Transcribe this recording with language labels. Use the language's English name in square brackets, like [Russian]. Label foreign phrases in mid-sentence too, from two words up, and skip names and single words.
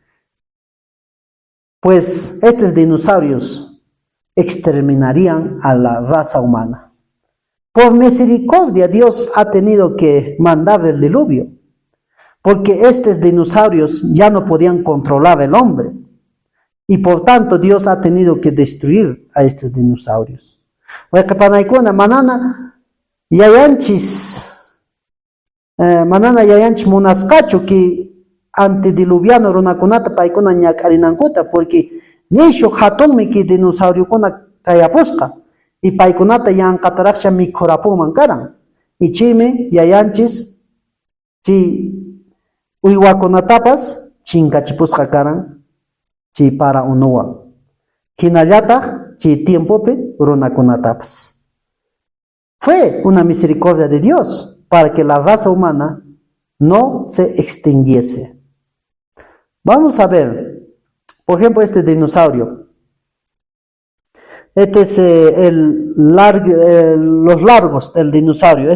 [Spanish] Pues estos dinosaurios exterminarían a la raza humana. Por misericordia Dios ha tenido que mandar el diluvio, porque estos dinosaurios ya no podían controlar al hombre. Y por tanto Dios ha tenido que destruir a estos dinosaurios. [Quechua] Manana yayanchis munascacho [Spanish] que antediluviano [Quechua] runakunata paikuna ñakarinankuta, porque nishu hatunmi [Spanish] que dinosaurio [Quechua] kuna kayapusqa y paikunata yanqataraksha mikhurapunman karan y chimi yayanchis chi uywakunatapas chinkachipusqa karan chi para unuwan hinallataq chi tiempopi runakunatapas. [Spanish] Fue una misericordia de Dios para que la raza humana no se extinguiese. Vamos a ver, por ejemplo, este dinosaurio. Este es los largos del dinosaurio.